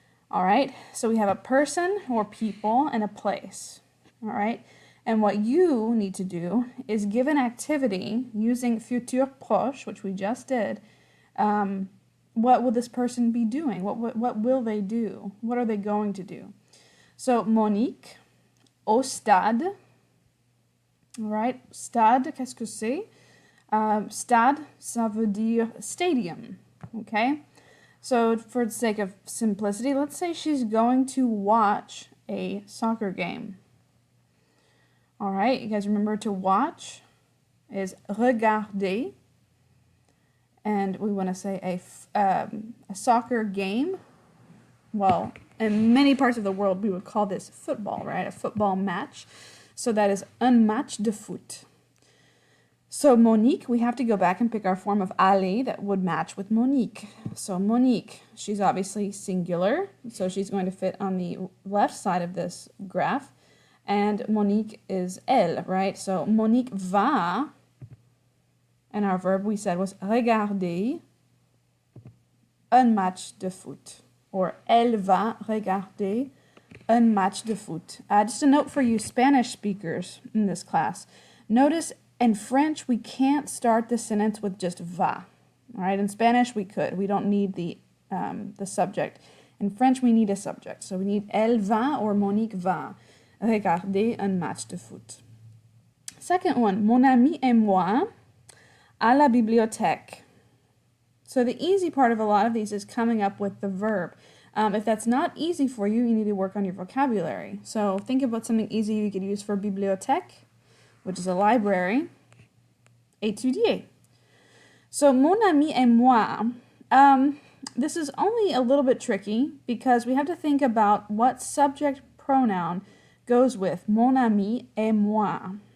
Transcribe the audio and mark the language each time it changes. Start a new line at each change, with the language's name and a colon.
English: All right, so we have a person or people and a place. All right, and what you need to do is give an activity using futur proche, which we just did. What will this person be doing? What will they do? What are they going to do? So Monique,
French: au stade. All right, stade, qu'est-ce que c'est? Stade, ça veut dire stadium.
English: Okay. So for the sake of simplicity, let's say she's going to watch a soccer game. All right, you guys remember to watch is regarder. And we want to say a soccer game. Well, in many parts of the world, we would call this football, right? A football match. So that is
French: un match de foot.
English: So Monique, we have to go back and pick our form of aller that would match with Monique. So Monique, she's obviously singular, so she's going to fit on the left side of this graph. And Monique is elle, right? So
French: Monique va,
English: and our verb we said was
French: regarder un match de foot. Or elle va regarder un match de foot.
English: Just a note for you Spanish speakers in this class. Notice in French, we can't start the sentence with just va. All right, in Spanish, we could. We don't need the subject. In French, we need a subject. So we need
French: elle va or Monique va regarder un match de foot.
English: Second one,
French: mon ami et moi à la bibliothèque.
English: So the easy part of a lot of these is coming up with the verb. If that's not easy for you, you need to work on your vocabulary. So think about something easy you could use for bibliothèque, which is a library. Étudier. So
French: mon ami et moi,
English: this is only a little bit tricky because we have to think about what subject pronoun goes with mon ami et moi.